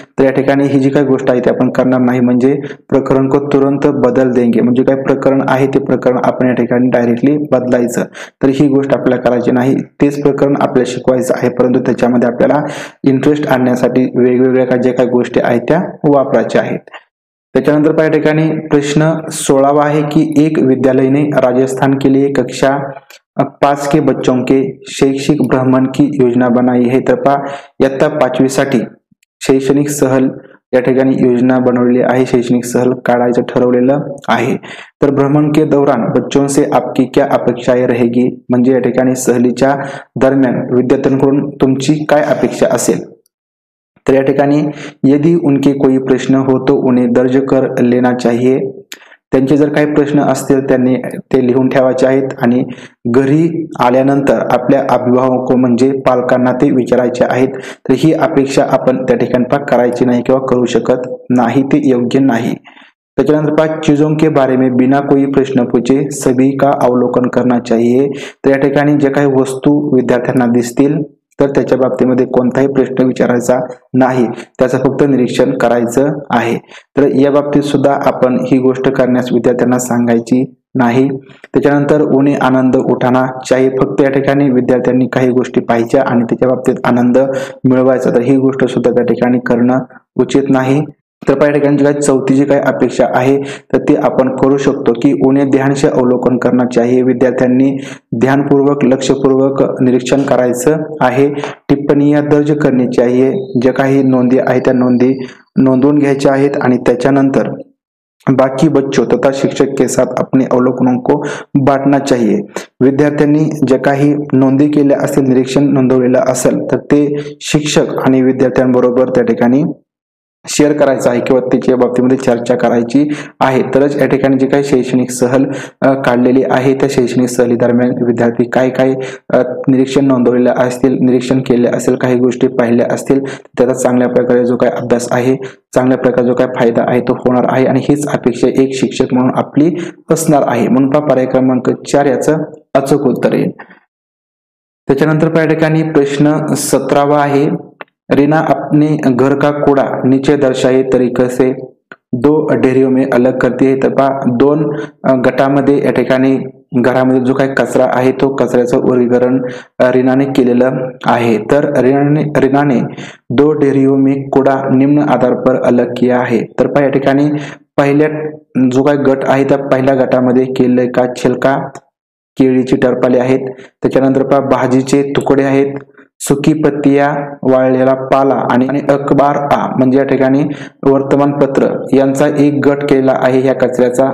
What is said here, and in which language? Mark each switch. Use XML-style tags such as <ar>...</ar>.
<mr>तर या ठिकाणी ही जी काही गोष्ट आहे ती आपण करणार नाही. म्हणजे</mr> <hi>प्रकरण को तुरंत बदल देंगे.</hi> <mr>म्हणजे काय प्रकरण आहे ते प्रकरण आपण या ठिकाणी डायरेक्टली बदलायचं. तर ही गोष्ट आपल्याला करायची नाही. तेच प्रकरण आपल्याला शिकवायचं आहे परंतु त्याच्यामध्ये आपल्याला इंटरेस्ट आणण्यासाठी वेगवेगळ्या ज्या काही गोष्टी आहेत त्या वापरायच्या आहेत. त्याच्यानंतर या ठिकाणी प्रश्न 16 आहे की</mr> <hi>एक विद्यालय ने राजस्थान के लिए कक्षा 5 के बच्चों के शैक्षिक भ्रमण की योजना बनाई है.</hi> <mr>तर इयत्ता 5वी साठी शैक्षणिक सहल या ठिकाणी योजना बनवलेली आहे. शैक्षणिक सहल काढायचं ठरवलेलं आहे.</mr> <hi>तर भ्रमण के दौरान बच्चों से आपकी क्या अपेक्षाएं रहेगी.</hi> <mr>म्हणजे या ठिकाणी सहलीच्या दरम्यान विद्यार्थ्यांकडून तुमची काय अपेक्षा असेल. तर या ठिकाणी</mr> <hi>यदि उनके कोई प्रश्न हो तो उन्हें दर्ज कर लेना चाहिए.</hi> <mr>त्यांचे जर काही प्रश्न असतील त्यांनी ते लिहून ठेवायचे आहेत आणि घरी आल्यानंतर आपल्या अभिभावक म्हणजे पालकांना ते विचारायचे आहेत. तर ही अपेक्षा आपण त्या ठिकाणी करायची नाही किंवा करू शकत नाही. ते योग्य नाही.</mr> <hi>त्याच्यानंतर चीजों के बारे में बिना कोई प्रश्न पूछे सभी का अवलोकन करना चाहिए.</hi> <mr>तर या ठिकाणी जे काही वस्तू विद्यार्थ्यांना दिसतील तर त्याच्या बाबतीमध्ये कोणताही प्रश्न विचारायचा नाही. त्याचं फक्त निरीक्षण करायचं आहे. तर या बाबतीत सुद्धा आपण ही गोष्ट करण्यास विद्यार्थ्यांना सांगायची नाही. त्याच्यानंतर</mr> <hi>उन्हें आनंद उठाना चाहिए.</hi> <mr>फक्त या ठिकाणी विद्यार्थ्यांनी काही गोष्टी पाहायच्या आणि त्याच्या बाबतीत आनंद मिळवायचा. तर ही गोष्ट सुद्धा त्या ठिकाणी करणं उचित नाही. तर या ठिकाणी जी चौथी जी काही अपेक्षा आहे तर ती आपण करू शकतो की</mr> <hi>उन्हें ध्यान से अवलोकन करना चाहिए.</hi> <mr>विद्यार्थ्यांनी ध्यानपूर्वक लक्षपूर्वक निरीक्षण करायचं आहे.</mr> <hi>टिप्पणीया दर्ज करनी चाहिए.</hi> <mr>जे काही नोंदी आहेत त्या नोंदी नोंदवून घ्यायच्या आहेत आणि त्याच्यानंतर</mr> <hi>बाकी बच्चों तथा शिक्षक के साथ अपने अवलोकनों को बांटना चाहिए.</hi> <mr>विद्यार्थ्यांनी जे काही नोंदी केल्या असतील निरीक्षण नोंदवलेलं असेल तर ते शिक्षक आणि विद्यार्थ्यांबरोबर त्या ठिकाणी शेअर करायचं आहे किंवा त्याच्या बाबतीमध्ये चर्चा करायची आहे. तरच या ठिकाणी जे काही शैक्षणिक सहल काढलेली आहे त्या शैक्षणिक सहली दरम्यान विद्यार्थी काय काय निरीक्षण नोंदवलेले असतील निरीक्षण केले असेल काही गोष्टी पाहिल्या असतील त्याचा चांगल्या प्रकारे जो काही अभ्यास आहे चांगल्या प्रकारे जो काही फायदा आहे तो होणार आहे आणि हीच अपेक्षा एक शिक्षक म्हणून आपली असणार आहे. म्हणून पर्याय क्रमांक 4 याचं अचूक उत्तर येईल. त्याच्यानंतर या ठिकाणी प्रश्न 17 आहे.</mr> <hi>रीना अपने घर का कूड़ा नीचे दर्शाए तरीके से दो ढेरियों में अलग करती है।</hi> <mr>तर पहा दोन गटामध्ये या ठिकाणी घरामध्ये जो काही कचरा आहे तो कचऱ्याचं वर्गीकरण रीनाने केलेलं आहे।</mr> <hi>तर रीनाने दो ढेरियों में कूड़ा निम्न आधार पर अलग किया है।</hi> <mr>तर पहा या ठिकाणी पहिल्या जो काही गट आहे त्या पहिल्या गटामध्ये</mr> <hi>केले का छिलका,</hi> <mr>केळीची टरपाले आहेत, त्याच्यानंतर पहा भाजीचे तुकडे आहेत,</mr> <hi>सुकी पत्तिया,</hi> <mr>वाळलेला पाला आणि अखबार म्हणजे या ठिकाणी वर्तमानपत्र यांचा एक गट केला आहे ह्या कचऱ्याचा।</mr>